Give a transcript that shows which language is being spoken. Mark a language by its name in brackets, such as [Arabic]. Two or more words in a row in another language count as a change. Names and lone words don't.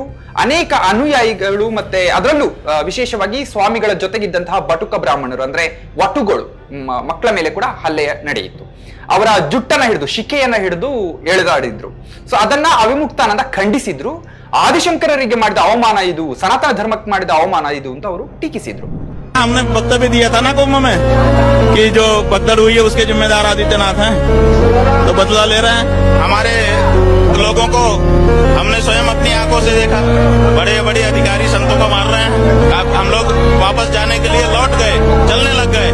[Kannada] ಅನೇಕ ಅನುಯಾಯಿಗಳು ಮತ್ತೆ ಅದರಲ್ಲೂ ವಿಶೇಷವಾಗಿ ಸ್ವಾಮಿಗಳ ಜೊತೆಗಿದ್ದಂತಹ ಬಟುಕ ಬ್ರಾಹ್ಮಣರು ಅಂದ್ರೆ ವಟುಗಳು ಮಕ್ಕಳ ಮೇಲೆ ಕೂಡ ಹಲ್ಲೆ ನಡೆಯಿತು. ಅವರ ಜುಟ್ಟನ್ನ ಹಿಡಿದು ಶಿಕೆಯನ್ನ ಹಿಡಿದು ಎಳೆದಾಡಿದ್ರು. ಅದನ್ನ ಅವಿಮುಕ್ತಾನಂದ ಖಂಡಿಸಿದ್ರು. ಆದಿಶಂಕರರಿಗೆ ಮಾಡಿದ ಅವಮಾನ ಇದು, ಸನಾತನ ಧರ್ಮಕ್ಕೆ ಮಾಡಿದ ಅವಮಾನ ಇದು ಅಂತ ಅವರು ಟೀಕಿಸಿದ್ರು. [Hindi] हमने वक्तव्य दिया था ना कुंभ में कि जो भगदड़ हुई है उसके जिम्मेदार आदित्यनाथ हैं, तो बदला ले रहे हैं। हमारे लोगों को हमने स्वयं अपनी आंखों से देखा, बड़े बड़े अधिकारी संतों को मार रहे हैं। हम लोग वापस जाने के लिए लौट गए, चलने लग गए।